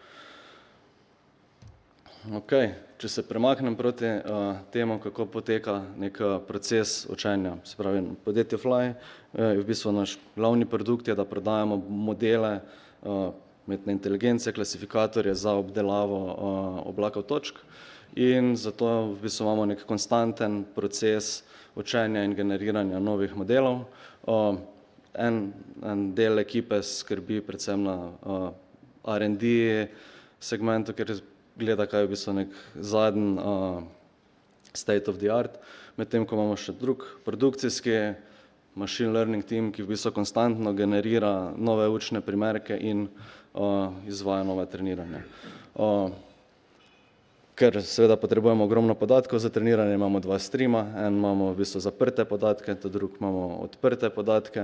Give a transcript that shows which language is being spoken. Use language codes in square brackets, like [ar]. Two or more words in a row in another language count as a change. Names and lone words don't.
[sl] Če se premaknem proti temu, kako poteka nek proces učenja, se pravi podjetje Fly, je v bistvu naš glavni produkt je, da prodajamo modele umetne inteligence, klasifikatorje za obdelavo oblakov točk, in zato v bistvu imamo nek konstanten proces učenja in generiranja novih modelov. En del ekipe skrbi predvsem na R&D segmentu, ker gleda, kaj je v bistvu nek zadnji [en] state of the art, [sl] medtem ko imamo še drug produkcijski [en] machine learning team, [sl] ki v bistvu konstantno generira nove učne primerke in izvaja nove treniranja. Ker seveda potrebujemo ogromno podatkov za treniranje, imamo dva streama, en imamo v bistvu zaprte podatke, drug imamo odprte podatke.